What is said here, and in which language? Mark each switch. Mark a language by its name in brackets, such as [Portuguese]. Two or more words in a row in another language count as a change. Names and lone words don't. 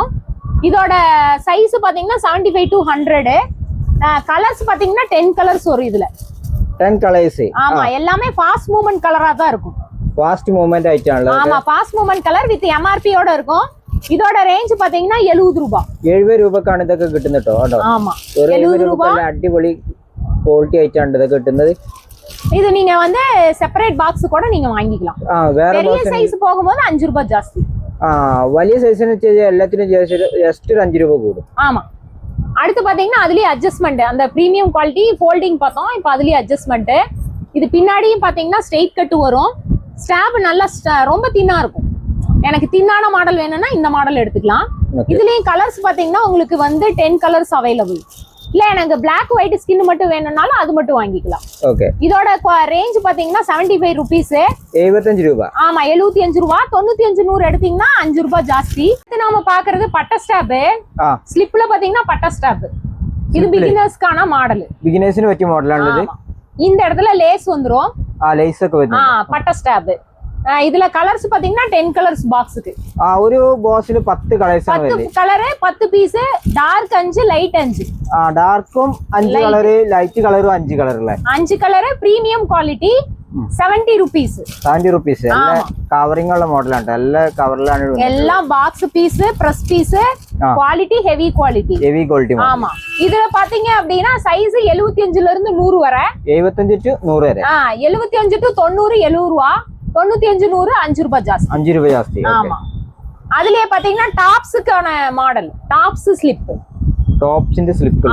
[Tamil] இதோட சைஸ் பாத்தீங்கன்னா 75 to 100. கலர்ஸ் பாத்தீங்கன்னா 10 கலர்ஸ் வரும் இதுல. 10 கலர்ஸ். ஆமா, எல்லாமே [English] fast movement [Tamil] கலரா தான் இருக்கும். [English] fast movement itemla. [Tamil] ஆமா, [English] fast movement colour with MRP [Tamil] யோட இருக்கும். இதோட ரேஞ்ச் பாத்தீங்கன்னா 70 ரூபாய். [Malayalam] 70 രൂപക്കാണ് ഇതൊക്കെ കിട്ടുന്നത് ട്ടോ. [Tamil] ஆமா, [Malayalam] 70 രൂപയ്ക്ക് അടിപൊളി ക്വാളിറ്റി ആയിട്ടാണ് ഇതൊക്കെ കിട്ടുന്നത്. [Tamil] இது நீங்க வந்து [English] separate box [Tamil] கூட நீங்க வாங்கிக்கலாம். பெரிய சைஸ் போகும்போது 5 ரூபாய் ஜாஸ்தி. [Malayalam] വലിയ സൈസിന് എല്ലാത്തിനും ജസ്റ്റ് 5 രൂപ കൂടും. [Tamil] ஆமா. அடுத்து பாத்தீங்கன்னா அதுலயே அட்ஜஸ்ட்மென்ட். அந்த [English] premium quality folding [Tamil] பார்த்தோம். இப்போ அதுலயே அட்ஜஸ்ட்மென்ட். இது பின்னாடியும் பாத்தீங்கன்னா [English] straight cut [Tamil] வரும். ஸ்டாப் நல்லா ரொம்ப தின்னா இருக்கும். எனக்கு தின்னான மாடல் வேணும்னா இந்த மாடல் எடுத்துக்கலாம். இதுலயும் கலர்ஸ் பாத்தீங்கன்னா உங்களுக்கு வந்து 10 [English] colours available. [Tamil] இல்ல எனக்கு [English] black white skin [Tamil] மட்டும் வேணும்னாலும் அது மட்டும் வாங்கிக்கலாம். ஓகே. இதோட ரேஞ்ச் பாத்தீங்கன்னா 75 ரூபீஸ். 75 ரூபாய். ஆமா, 75 ரூபாய். 95 100 எடுத்தீங்கன்னா 5 ரூபாய் ஜாஸ்தி. இது நாம பாக்குறது பட்ட ஸ்டாப். ஸ்லிப்ல பாத்தீங்கன்னா பட்ட ஸ்டாப். இது பிகினர்ஸ்க்கான மாடல். பிகினர்ஸ்னு வெச்ச மாடலானது இது. இந்த இடத்துல லேஸ் வந்துரும். [Malayalam] லேஸ் ഒക്കെ വരുന്നു. [Tamil] பட்ட ஸ்டாப். இதுல கலர்ஸ் பாத்தீங்கன்னா 10 கலர்ஸ் பாக்ஸ்க்கு. ஒரு பாக்ஸ்ல 10 கலர்ஸ் [Malayalam] ആണ് വരുന്നത്. [Tamil] 10 கலர் 10 பீஸ். டார்க் 5 லைட் 5. டார்க்கும் 5 கலர் லைட் கலரும் 5 கலர் இல்ல. 5 கலர் [English] premium quality [Tamil] 70 rupees. 70 rupees. [Malayalam] കവറിംഗ് ഉള്ള മോഡലാണ്. എല്ലാ കവറിലാണ് വരുന്നത്. എല്ലാം [English] box piece, press piece, quality heavy quality. heavy quality. [Tamil] ஆமா. இதுல பாத்தீங்க அப்படினா சைஸ் 75 ல இருந்து 100 வரை. 75 to 100 வரை. 75 to 90 70 ரூபாய். 95 100 5 ரூபாய் ஜாஸ்தி. 5 ரூபாய் ஜாஸ்தி. ஆமா. அதுலயே பாத்தீங்கன்னா டாப்ஸ்க்கான மாடல். [English] tops slip. [Tamil] டாப்ஸ்ന്റെ ஸ்லிப்.